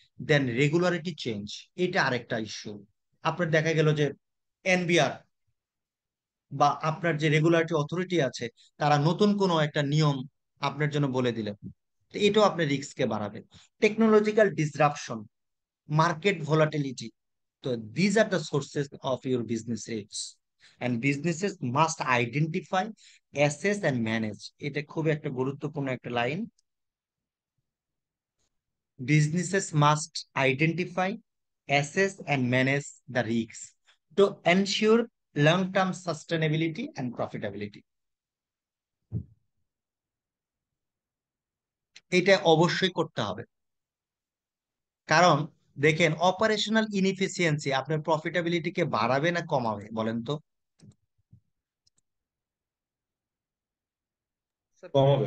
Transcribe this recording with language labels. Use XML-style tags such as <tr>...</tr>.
<bn>দেন regularity change, এটা আরেকটা issue. আপনার দেখা গেল যে এনবিআর বা আপনার যে রেগুলেটরি অথরিটি আছে, তারা নতুন কোনো একটা নিয়ম আপনার জন্য বলে দিলেন, তো এটাও আপনার রিস্ককে বাড়াবে।</bn> <en>Technological disruption, market volatility, তো these are the sources of your business risk, and businesses must identify, assess and manage.</en> <bn>এটা খুব একটা গুরুত্বপূর্ণ একটা line.</bn> <en>Businesses must identify, assess, and manage the risks to ensure long-term sustainability and profitability.</en> <bn>এটা অবশ্যই করতে হবে, কারণ দেখেন অপারেশনাল ইনএফিসিয়েন্সি আপনার প্রফিটেবিলিটিকে বাড়াবে না কমাবে বলেন তো? স্যার কমাবে।</bn>